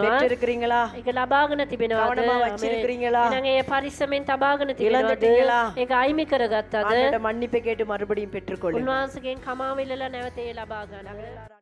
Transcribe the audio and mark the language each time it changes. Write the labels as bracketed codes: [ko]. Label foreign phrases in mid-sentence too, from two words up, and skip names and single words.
[ta] பெற்றிருக்கிறீங்களா? [si] ඒක ලබාගෙන තිබෙනවද? [ta] கவனமா வச்சிருக்கிறீங்களா? [si] එහෙනම් ඒ පරිස්සමෙන් තබාගෙන තිබෙනවද? [ta] இழந்துட்டீங்களா? [si] ඒක අයිමි කරගත්තද? [ta] ஆண்டவரிடம் மன்னிப்பு கேட்டு மறுபடியும் பெற்றுக்கொள்ளுங்கள். [si] උන්වහන්සේගෙන් කමාව ඉල්ලලා නැවත ඒ ලබා ගන්න.